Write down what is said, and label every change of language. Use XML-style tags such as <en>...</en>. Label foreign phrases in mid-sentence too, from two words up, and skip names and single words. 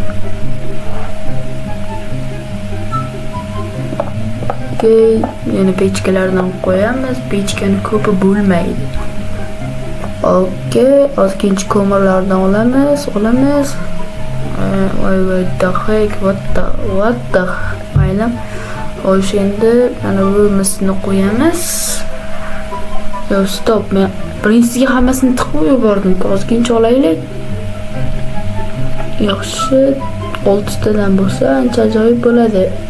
<uz>Yana pechkalardan qo'yamiz. Pechkani ko'pi bo'lmaydi. Okey, ozgincha ko'mirlardan olamiz. Voy,</uz> <en>the heck, what the mayli.</en> <uz>O'shanda mana bu misni qo'yamiz. Yo, stop, men birinchisiga hammasini tiqib yubordim. Ozgincha olaylik. Yaxshi, 6 tadan bo'lsa ancha ajoyib bo'ladi.</uz>